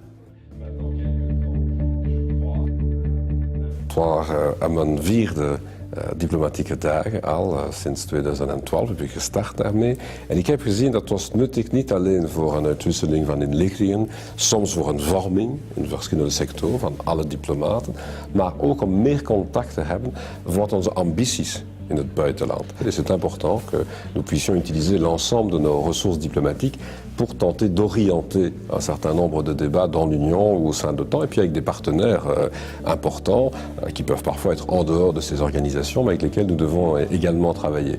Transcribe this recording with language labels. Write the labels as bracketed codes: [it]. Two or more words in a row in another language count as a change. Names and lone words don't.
[nl] Het was aan mijn vierde diplomatieke dagen al, sinds 2012 heb ik gestart daarmee. En ik heb gezien dat was nuttig niet alleen voor een uitwisseling van inlichtingen, soms voor een vorming in verschillende sectoren van alle diplomaten, maar ook om meer contact te hebben voor onze ambities in het buitenland. [fr] Et c'est important que nous puissions utiliser l'ensemble de nos ressources diplomatiques pour tenter d'orienter un certain nombre de débats dans l'Union ou au sein de l'OTAN, et puis avec des partenaires importants qui peuvent parfois être en dehors de ces organisations, mais avec lesquels nous devons également travailler.